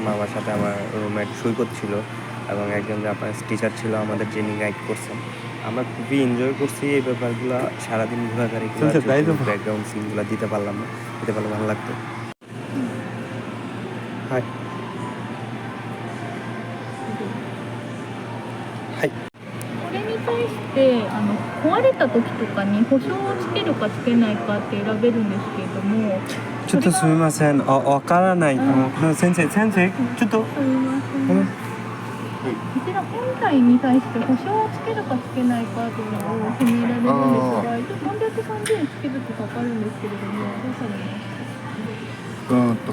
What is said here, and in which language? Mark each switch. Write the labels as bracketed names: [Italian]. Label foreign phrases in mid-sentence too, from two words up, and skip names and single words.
[Bangla] আমার সাথে আমার রুমমেট সৈকত ছিল এবং একজন জাপানিজ টিচার ছিল আমাদের, যিনি গাইড করছেন। আমরা খুবই এনজয় করছি এই ব্যাপারগুলো, সারাদিন ঘোরাঘুরি ব্যাকগ্রাউন্ড সিনগুলো দিতে পারলাম না, দিতে পারলে ভালো লাগতো। হাই হাই। [Japanese] これに対して壊れた時とかに保証をつけるかつけないかって選べるんですけれども、ちょっとすみません、わからないかも。先生、ちょっと。すみません。こちら本体に対して保証をつけるかつけないかというのを決められるんですが、一応330円つけるとかかるんですけれども、どうされますか？